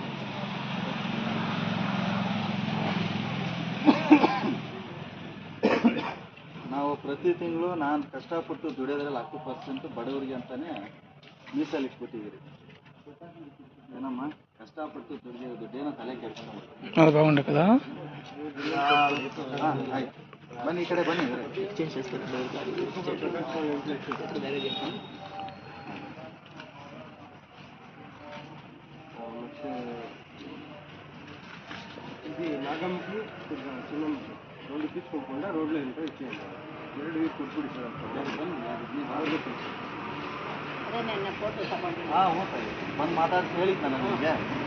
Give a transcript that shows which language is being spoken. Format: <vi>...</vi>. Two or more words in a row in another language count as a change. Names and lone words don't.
<kn>ನಾವು ಪ್ರತಿ ತಿಂಗಳು ನಾನು ಕಷ್ಟಪಟ್ಟು ದುಡಿಯೋದ್ರಲ್ಲಿ 10% ಬಡವರಿಗೆ ಅಂತಲೇ ಮೀಸಲಿಟ್ಬಿಟ್ಟಿದ್ದೀರಿ. ಏನಮ್ಮ ಕಷ್ಟಪಟ್ಟು ದುಡಿಯೋ ದುಡ್ಡೇನೋ ತಲೆ ಕೆಡ್ಸ್ಕೊಂಡು</kn> <te>అది బాగుండే కదా.</te> <kn>ಆಯ್ತು ಬನ್ನಿ, ಈ ಕಡೆ ಬನ್ನಿ.</kn> <te>ఇది నాగమ్మకి చిన్నమ్మకి 2 తీసుకోకుండా రోడ్లో వెళ్తే ఇచ్చేయండి.</te> <kn>2 ಕೊಟ್ಬಿಡಿ ಸರ್. ಹಾಂ ಹೋಗ್ತಾ ಬಂದು ಮಾತಾಡಿ ಹೇಳಿದ್ದು ನಾನು ನಿಮಗೆ.</kn>